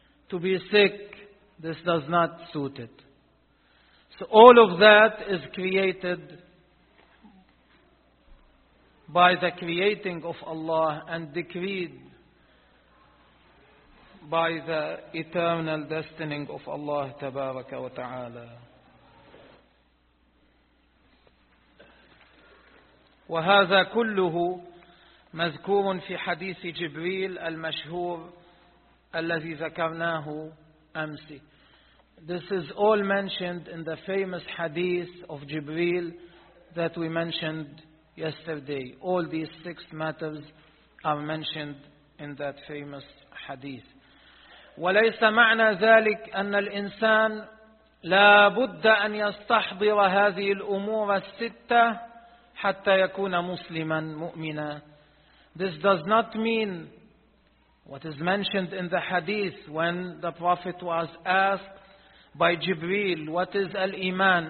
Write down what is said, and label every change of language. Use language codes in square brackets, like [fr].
[en] To be sick, this does not suit it. So all of that is created by the creating of Allah and decreed by the eternal destiny of Allah Tabaraka wa Ta'ala. [ar] وهذا كله مذكور في حديث جبريل المشهور الذي ذكرناه أمس. [en] This is all mentioned in the famous hadith of Jibreel that we mentioned yesterday. All these six matters are mentioned in that famous hadith. [ar] وليس معنى ذلك أن الإنسان لا بد أن يستحضر هذه الأمور الستة حتى يكون مسلما مؤمنا. [en] This does not mean what is mentioned in the hadith when the Prophet was asked by Jibreel, what is al-Iman?